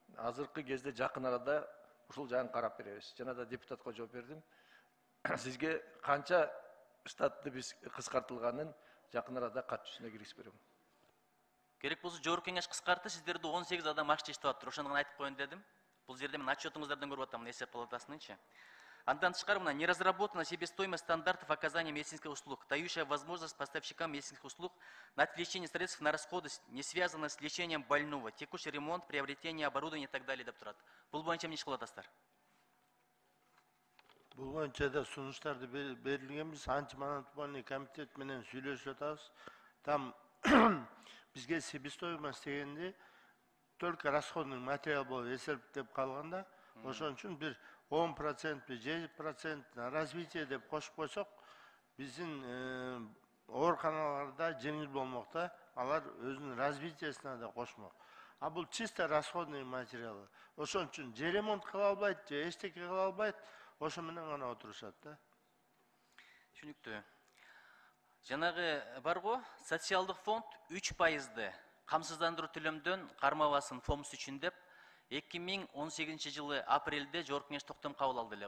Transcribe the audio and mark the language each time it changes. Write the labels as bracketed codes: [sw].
[ky] азыркы кезде жакын арада ушул жагын карап беребиз. Жана да депутатка жооп бердим. Сизге канча штатты биз кыскартылганын жакын арада кат жүзүнө киргизип берем. Керек болсо жогорку кеңеш кыскартты, сиздерди 18 адам акча иштеп атыптыр. Ошону гана айтып коеюн дедим. Бул жерде мен отчетуңуздардан көрүп атам, эсеп палатасынынчы. Андан тышкары мына [ru] не разработана себестоимость стандартов оказания медицинских услуг, дающая возможность поставщикам медицинских услуг на отвлечение средств на расходы, не связанные с лечением больного, текущий ремонт, приобретение оборудования и так далее [ky] деп турат. Бул боюнча эмне иш кылатасыздар? Бул боюнча да сунуштарды берилгенбиз. Антимонопольный комитет менен сүйлөшүп атабыз. Там бизге себестоимость дегенде [ru] только расходный материал [ky] болуп эсептеп калганда, ошон үчүн бир 10%, 7% [ru] на развитие [ky] деп кошуп койсок, биздин ооруканаларда жеңил болмок да, алар өзүнүн развитиесине да кошмок. А бул чисто расходный материалы. Ошон үчүн же ремонт кыла албайт, же эчтеке кыла албайт, ошо менен гана отурушат да. Түшүнүктүү. Жанагы барго, социалдык фонд 3%ды камсыздандыруу төлөмдөн кармабасын фомс үчүн деп 2018 жылы апрелде жогорку кеңеш токтом кабыл алды эле.